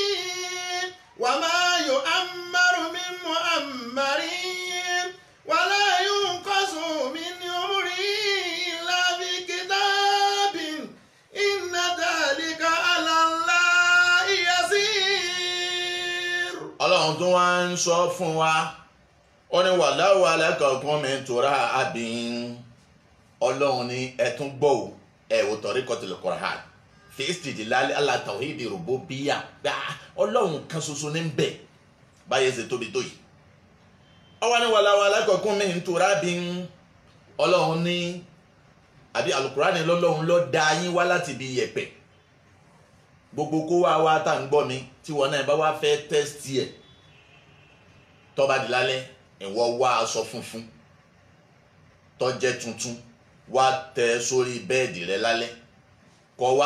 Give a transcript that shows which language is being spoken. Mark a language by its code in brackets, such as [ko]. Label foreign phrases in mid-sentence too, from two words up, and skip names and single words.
[ar] وما يعمر من معمر ولا ينقص من عمره إلا في كتاب إن ذلك على الله يسير. [yo] Ọlọ́run tún wá ń sọ fún wa ó ní [ar] والله خلقكم من تراب. [yo] Ọlọ́run ní ẹ̀tún gbọ́ ò ẹ̀wò [ar] طريقة القرآن في الاستدلال على توحيد الربوبية [yo] gbà Ọlọ́run kan ṣoṣo ní bẹ̀ báyẹ̀ ṣe tóbi tó yìí ọwọ́ ní [ar] والله خلقكم من تراب. [yo] Ọlọ́run ní àbí alukurani lọ́lọ́run ló dá yín wá láti ibi yẹ̀pẹ̀ gbogbo kó wá tá ń gbọ́ mi tí wọn náà bá wá fẹ́ tẹ́sítì ẹ̀ tó bá di lálẹ́ ìwọ wá aṣọ funfun tó jẹ́ tuntun wá tẹ́ sórí bẹ́ẹ̀dì rẹ lálẹ́ kó wá